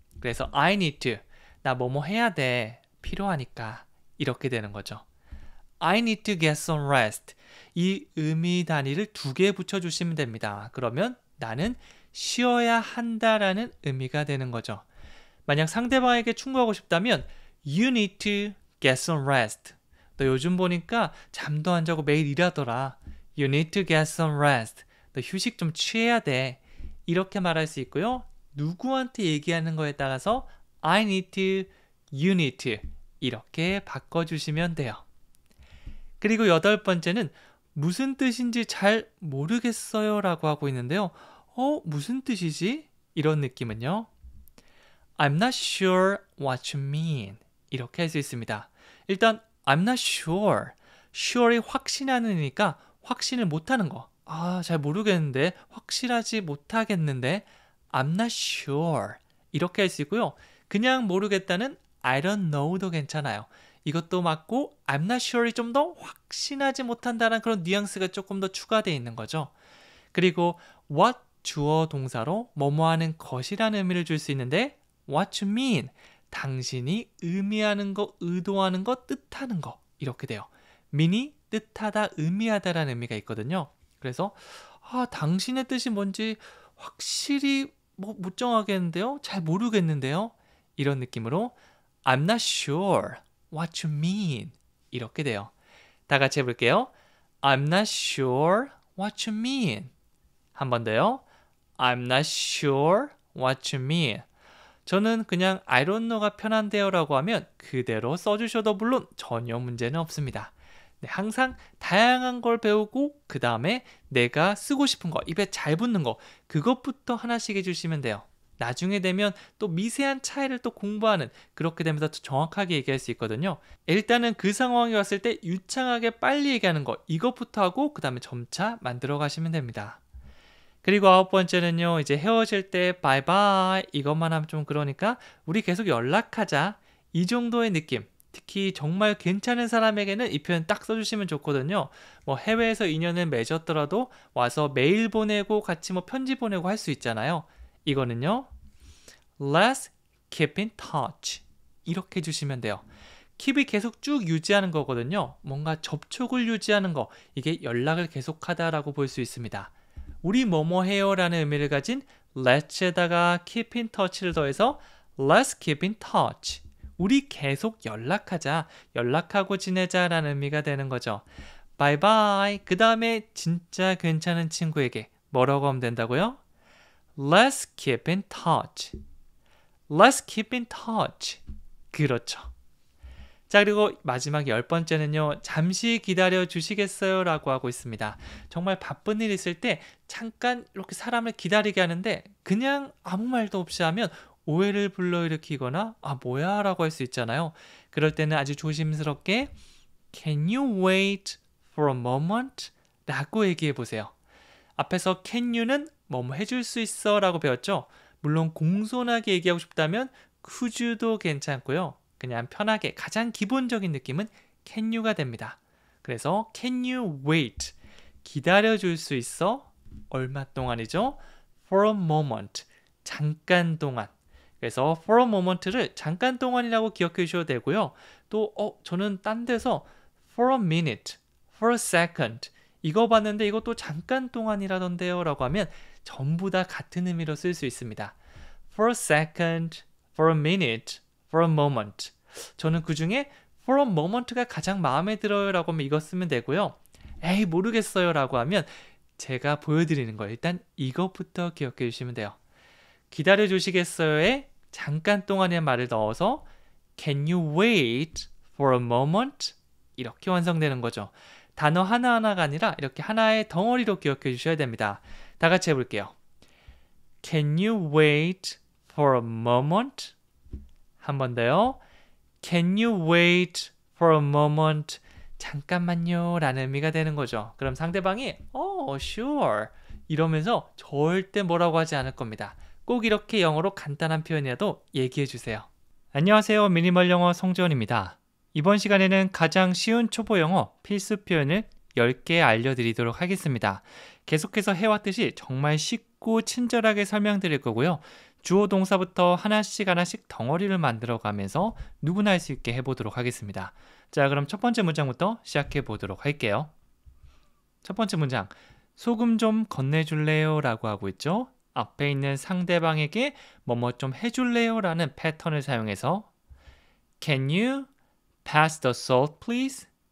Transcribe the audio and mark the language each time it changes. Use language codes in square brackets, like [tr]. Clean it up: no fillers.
[ko] 그래서 [en] I need to, [ko] 나 뭐뭐 해야 돼. 필요하니까. 이렇게 되는 거죠. [en] I need to get some rest. [ko] 이 의미 단위를 2개 붙여주시면 됩니다. 그러면 나는 쉬어야 한다라는 의미가 되는 거죠. 만약 상대방에게 충고하고 싶다면 [en] You need to get some rest. [ko] 너 요즘 보니까 잠도 안 자고 매일 일하더라. [en] You need to get some rest. [ko] 너 휴식 좀 취해야 돼. 이렇게 말할 수 있고요. 누구한테 얘기하는 거에 따라서 [en] I need to, you need to [ko] 이렇게 바꿔주시면 돼요. 그리고 여덟 번째는 무슨 뜻인지 잘 모르겠어요 라고 하고 있는데요. 무슨 뜻이지? 이런 느낌은요. [en] I'm not sure what you mean. [ko] 이렇게 할 수 있습니다. 일단 [en] I'm not sure. [ko] sure이 확신하는 이니까 확신을 못하는 거. 잘 모르겠는데, 확실하지 못하겠는데 [en] I'm not sure. [ko] 이렇게 할 수 있고요. 그냥 모르겠다는 [en] I don't know [ko] 도 괜찮아요. 이것도 맞고 [en] I'm not sure [ko] 이 좀 더 확신하지 못한다는 그런 뉘앙스가 조금 더 추가되어 있는 거죠. 그리고 what 주어 동사로 뭐뭐 하는 것이라는 의미를 줄 수 있는데 [en] what you mean, [ko] 당신이 의미하는 거, 의도하는 거, 뜻하는 거 이렇게 돼요. mean이 뜻하다, 의미하다라는 의미가 있거든요. 그래서 당신의 뜻이 뭔지 확실히 못 정하겠는데요? 잘 모르겠는데요? 이런 느낌으로 [en] I'm not sure what you mean [ko] 이렇게 돼요. 다 같이 해볼게요. [en] I'm not sure what you mean. [ko] 한 번 더요. [en] I'm not sure what you mean. [ko] 저는 그냥 [en] I don't know [ko] 가 편한데요 라고 하면 그대로 써주셔도 물론 전혀 문제는 없습니다. 네, 항상 다양한 걸 배우고 그 다음에 내가 쓰고 싶은 거, 입에 잘 붙는 거 그것부터 하나씩 해주시면 돼요. 나중에 되면 또 미세한 차이를 또 공부하는, 그렇게 되면 더 정확하게 얘기할 수 있거든요. 일단은 그 상황이 왔을 때 유창하게 빨리 얘기하는 거 이것부터 하고 그 다음에 점차 만들어 가시면 됩니다. 그리고 9번째는요. 이제 헤어질 때 바이바이 이것만 하면 좀 그러니까 우리 계속 연락하자 이 정도의 느낌. 특히 정말 괜찮은 사람에게는 이 표현 딱 써주시면 좋거든요. 뭐 해외에서 인연을 맺었더라도 와서 메일 보내고 같이 뭐 편지 보내고 할 수 있잖아요. 이거는요. [en] Let's keep in touch [ko] 이렇게 해주시면 돼요. keep이 계속 쭉 유지하는 거거든요. 뭔가 접촉을 유지하는 거, 이게 연락을 계속하다라고 볼 수 있습니다. 우리 뭐뭐 해요 라는 의미를 가진 let's에다가 [en] keep in touch [ko] 를 더해서 [en] let's keep in touch. [ko] 우리 계속 연락하자, 연락하고 지내자 라는 의미가 되는 거죠. [en] bye bye. [ko] 그 다음에 진짜 괜찮은 친구에게 뭐라고 하면 된다고요? [en] Let's keep in touch. Let's keep in touch. [ko] 그렇죠. 자, 그리고 마지막 10번째는요. 잠시 기다려 주시겠어요? 라고 하고 있습니다. 정말 바쁜 일 있을 때 잠깐 이렇게 사람을 기다리게 하는데 그냥 아무 말도 없이 하면 오해를 불러일으키거나 뭐야? 라고 할 수 있잖아요. 그럴 때는 아주 조심스럽게 [en] Can you wait for a moment? [ko] 라고 얘기해 보세요. 앞에서 can you는 뭐뭐 해줄 수 있어? 라고 배웠죠? 물론 공손하게 얘기하고 싶다면 could you도 괜찮고요. 그냥 편하게 가장 기본적인 느낌은 can you가 됩니다. 그래서 [en] can you wait? [ko] 기다려줄 수 있어? 얼마 동안이죠? [en] for a moment. [ko] 잠깐 동안. 그래서 for a moment를 잠깐 동안이라고 기억해 주셔도 되고요. 또 저는 딴 데서 [en] for a minute, for a second [ko] 이거 봤는데 이것도 잠깐 동안이라던데요 라고 하면 전부 다 같은 의미로 쓸 수 있습니다. [en] for a second, for a minute, for a moment. [ko] 저는 그 중에 [en] for a moment [ko] 가 가장 마음에 들어요 라고 하면 이거 쓰면 되고요. 에이 모르겠어요 라고 하면 제가 보여드리는 거 일단 이것부터 기억해 주시면 돼요. 기다려 주시겠어요에 잠깐 동안의 말을 넣어서 [en] Can you wait for a moment? [ko] 이렇게 완성되는 거죠. 단어 하나하나가 아니라 이렇게 하나의 덩어리로 기억해 주셔야 됩니다. 다 같이 해볼게요. [en] Can you wait for a moment? [ko] 한 번 더요. [en] Can you wait for a moment? [ko] 잠깐만요 라는 의미가 되는 거죠. 그럼 상대방이 sure 이러면서 절대 뭐라고 하지 않을 겁니다. 꼭 이렇게 영어로 간단한 표현이라도 얘기해 주세요. 안녕하세요. 미니멀 영어 송지원입니다. 이번 시간에는 가장 쉬운 초보 영어 필수 표현을 10개 알려드리도록 하겠습니다. 계속해서 해왔듯이 정말 쉽고 친절하게 설명드릴 거고요. 주어 동사부터 하나씩 덩어리를 만들어 가면서 누구나 할 수 있게 해보도록 하겠습니다. 자, 그럼 첫 번째 문장부터 시작해 보도록 할게요. 첫 번째 문장, 소금 좀 건네줄래요? 라고 하고 있죠. 앞에 있는 상대방에게 뭐뭐 좀 해줄래요? 라는 패턴을 사용해서 [en] Can you pass the salt please?